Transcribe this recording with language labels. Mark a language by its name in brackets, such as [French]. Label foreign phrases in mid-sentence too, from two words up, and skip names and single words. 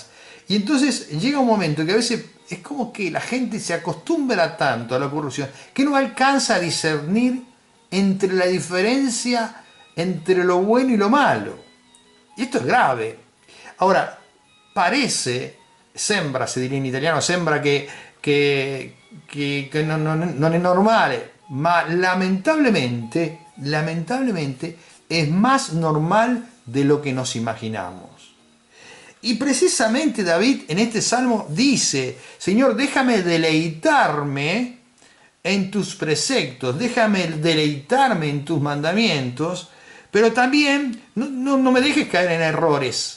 [Spanish] Y entonces llega un momento que a veces es como que la gente se acostumbra tanto a la corrupción que no alcanza a discernir entre la diferencia entre lo bueno y lo malo. Y esto es grave. Ahora, parece, sembra, se diría en italiano, [Italian] sembra che non è normale, ma [Spanish] lamentablemente es más normal de lo que nos imaginamos. Y precisamente David en este salmo dice, Señor, déjame deleitarme en tus preceptos, déjame deleitarme en tus mandamientos, pero también no me dejes caer en errores.